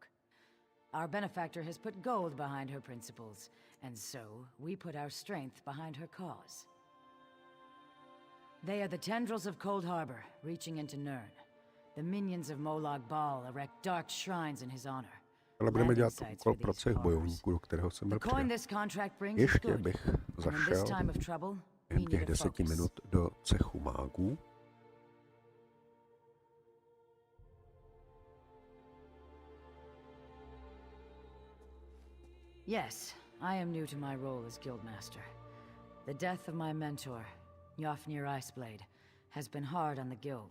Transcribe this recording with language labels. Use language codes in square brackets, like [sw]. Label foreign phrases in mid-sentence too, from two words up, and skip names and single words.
[en] Our benefactor has put gold behind her principles, and so we put our strength behind her cause. They are the tendrils of Cold Harbor, reaching into Nirn. The minions of Molag Bal erect dark shrines in his honor. [cs] Ale budeme dělat [en] Landing sites [cs] úkol [en] for [cs] pro [en] these [cs] těch [en] horrors. [cs] bojovníků, do kterého jsem byl [en] The coin [cs] přijat. [en] this contract brings is [cs] Ještě [en] good. [cs] bych [en] And in this [cs] zašel [en] time of trouble, we [cs] během těch [en] need to [cs] 10 [en] focus. [cs] minut do cechu mágů. [en] Yes, I am new to my role as Guildmaster. The death of my mentor, Jofnir Iceblade, has been hard on the guild.